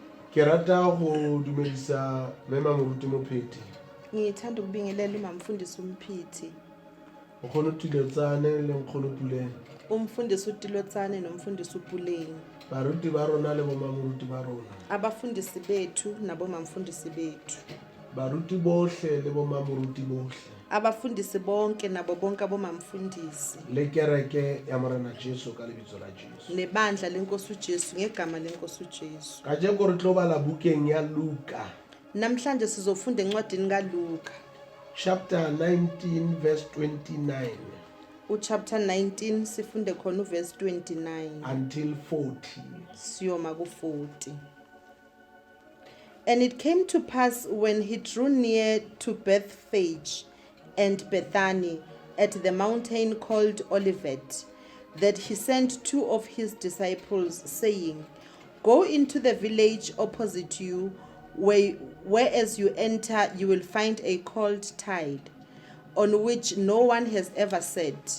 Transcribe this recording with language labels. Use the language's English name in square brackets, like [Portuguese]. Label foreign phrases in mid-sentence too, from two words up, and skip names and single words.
[Southern Sotho] Ke rata go dumedisa mema moruti mopheti. [Zulu] Ngithanda ukubingelela umamfundisi umphithi. [Southern Sotho] Nkgono Tilotsane le nkgono Puleng. [Zulu] Umfundisi uTilotsane nomfundisi uPuleng. [Southern Sotho] Baruti ba rona le bomamoruti ba rona. [Zulu] Abafundisi bethu nabomamfundisi bethu. [Southern Sotho] Baruti bohle le bomamoruti bohle. [Zulu] Abafundisi bonke nabo bonke abomamfundisi. [Southern Sotho] Le kereke ya Morena Jesu ka lebitso la Jesu. [Zulu] Nebandla lenkosi uJesu ngegama lenkosi uJesu. [Southern Sotho] Kajeko re tlo bala bukeng ya Luka. [Zulu] Namhlanje sizofunda encwadini kaLuka. [English] Chapter 19 verse 29 [Zulu] Chapter 19 sifunde khona verse 29 [English] until 40. [Zulu] siyoma ku40. [English] And it came to pass when he drew near to Bethphage and Bethany at the mountain called Olivet, that he sent 2 of his disciples, saying, Go into the village opposite you, where as you enter you will find a colt tied, on which no one has ever sat.